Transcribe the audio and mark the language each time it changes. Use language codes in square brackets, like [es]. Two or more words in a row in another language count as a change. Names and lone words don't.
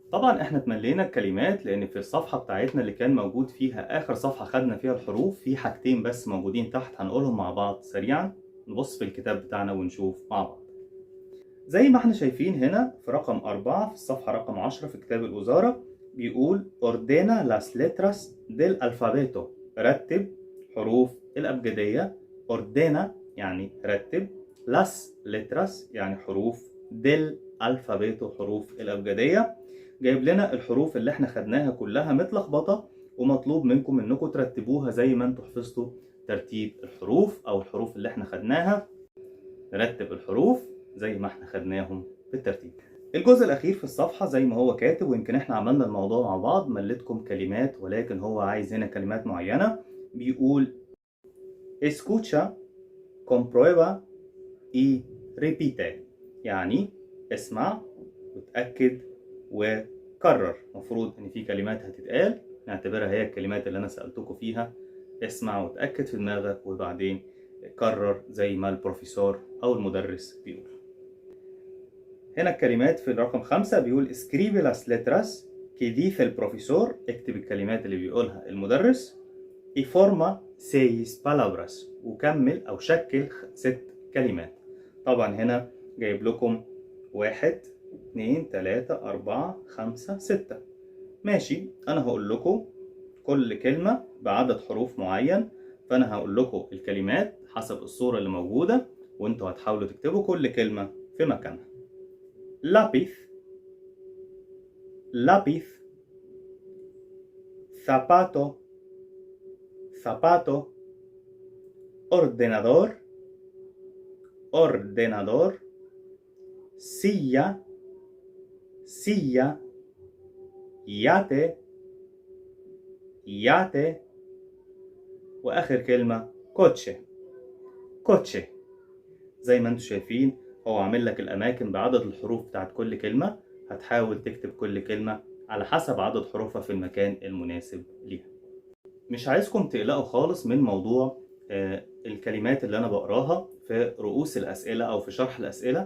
[ar] طبعا احنا اتملينا الكلمات لان في الصفحة بتاعتنا اللي كان موجود فيها اخر صفحة خدنا فيها الحروف في حاجتين بس موجودين تحت هنقولهم مع بعض سريعا. نبص في الكتاب بتاعنا ونشوف مع بعض. زي ما احنا شايفين هنا في رقم 4 في الصفحة رقم 10 في كتاب الوزارة بيقول [es] ordena las letras del alfabeto. [ar] رتب حروف الأبجدية. ordena يعني رتب. [es] las letras [ar] يعني حروف [es] del alfabeto [ar] حروف الأبجدية. جايب لنا الحروف اللي احنا خدناها كلها متلخبطة ومطلوب منكم انكم ترتبوها زي ما انتوا حفظتوا ترتيب الحروف او الحروف اللي احنا خدناها. نرتب الحروف زي ما احنا خدناهم بالترتيب. الجزء الأخير في الصفحة زي ما هو كاتب ويمكن احنا عملنا الموضوع مع بعض مليتكم كلمات ولكن هو عايز هنا كلمات معينة. بيقول [es] escucha, comprueba y repite [ar] يعني اسمع وتأكد وكرر. مفروض ان في كلمات هتتقال نعتبرها هي الكلمات اللي انا سألتكم فيها. اسمع وتأكد في دماغك وبعدين كرر زي ما البروفيسور او المدرس بيقول. هنا الكلمات في الرقم 5 بيقول [es] escribe las letras que dice el profesor. [ar] اكتب الكلمات اللي بيقولها المدرس. [es] y forma 6 palabras [ar] وكمل أو شكل 6 كلمات. طبعا هنا جايب لكم 1 2 3 4 5 6. ماشي، أنا هقول لكم كل كلمة بعدد حروف معين، فأنا هقول لكم الكلمات حسب الصورة اللي موجودة وانتوا هتحاولوا تكتبوا كل كلمة في مكانها. [es] lápiz, lápiz, zapato, zapato, ordenador, ordenador, silla, silla, yate, yate، [ar] وآخر كلمة [es] coche، coche. [ar] زي ما انتم شايفين هو عامل لك الأماكن بعدد الحروف بتاعت كل كلمة. هتحاول تكتب كل كلمة على حسب عدد حروفها في المكان المناسب ليها. مش عايزكم تقلقوا خالص من موضوع الكلمات اللي أنا بقراها في رؤوس الأسئلة أو في شرح الأسئلة.